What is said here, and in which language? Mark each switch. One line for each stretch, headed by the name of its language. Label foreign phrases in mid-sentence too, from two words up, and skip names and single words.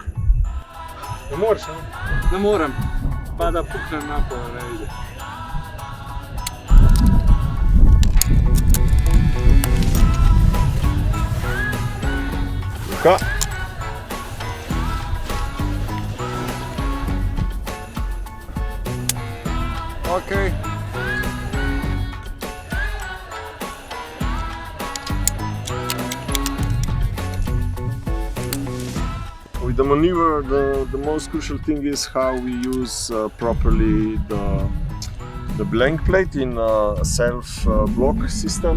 Croatian: Ne moraš, ne moram, pa da puknem napol, ne ide. Luka.
English: Okay. With the maneuver, the most crucial thing is how we use properly the blank plate in a self-block system.